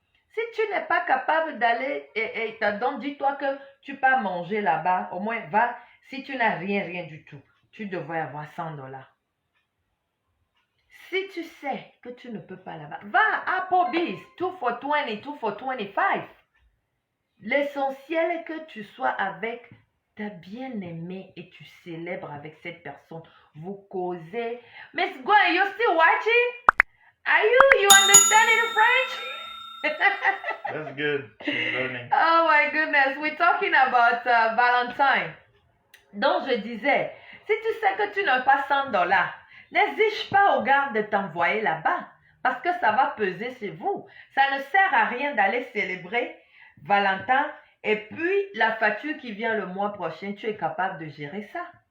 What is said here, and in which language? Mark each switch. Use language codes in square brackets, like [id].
[fr] Si tu n'es pas capable d'aller, donc dis-toi que tu peux manger là-bas, au moins va, si tu n'as rien du tout, tu devrais avoir $100. Si tu sais que tu ne peux pas là-bas, va à Applebee's, 2 for 20, 2 for 25. L'essentiel est que tu sois avec ta bien-aimée et tu célèbres avec cette personne. Vous causez. [en] Miss Gwen, you still watching? You understanding French? That's good. She's learning. Oh my goodness, we're talking about Valentine. [fr] Donc je disais, si tu sais que tu n'as pas $100, n'exige pas au gars de t'envoyer là-bas parce que ça va peser sur vous. Ça ne sert à rien d'aller célébrer Valentin et puis la facture qui vient le mois prochain, tu es capable de gérer ça.